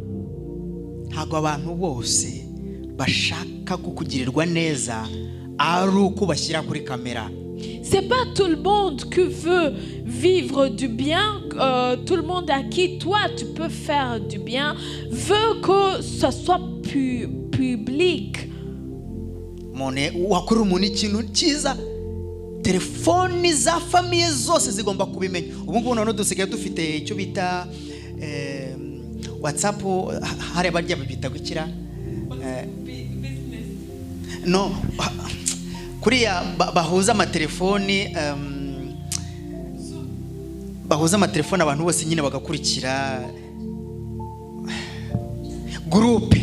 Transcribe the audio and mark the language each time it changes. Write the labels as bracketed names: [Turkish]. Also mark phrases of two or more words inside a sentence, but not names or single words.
[French] C'est pas tout le monde qui veut vivre du bien, tout le monde à qui toi tu peux faire du bien veut que ce soit public. [Kinyarwanda] Telefoni za famiye zose zigomba kubimenya. Ubu ngubu none dusigaye dufite icyo bita WhatsApp hari abarya babita gukira no kuriya bahuza amatelefoni abantu bose nyine bagakurikira groupe.